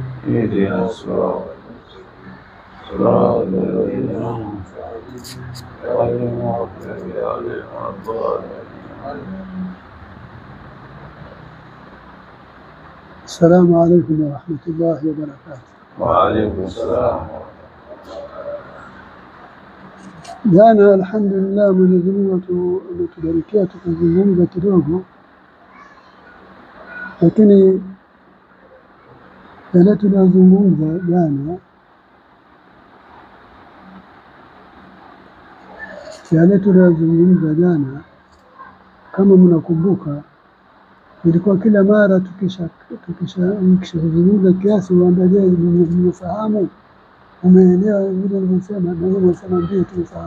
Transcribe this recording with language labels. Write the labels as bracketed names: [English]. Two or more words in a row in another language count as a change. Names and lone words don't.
[Arabic] اهدنا الصراط المستقيم صراط الذين أنعمت عليهم غير المغضوب عليهم ولا الضالين. السلام عليكم ورحمة الله وبركاته. وعليكم السلام. [Swahili] Jana alhamdulillah Mwenyezi Mungu ametubarikia tukazungumza kidogo, lakini yale tuliyozungumza jana, kama mnakumbuka, ilikuwa kila mara tukishazungumza kiasi uangalie mmefahamu, umeelewa vile nimesema, na wewe unasema ndio tumefahamu.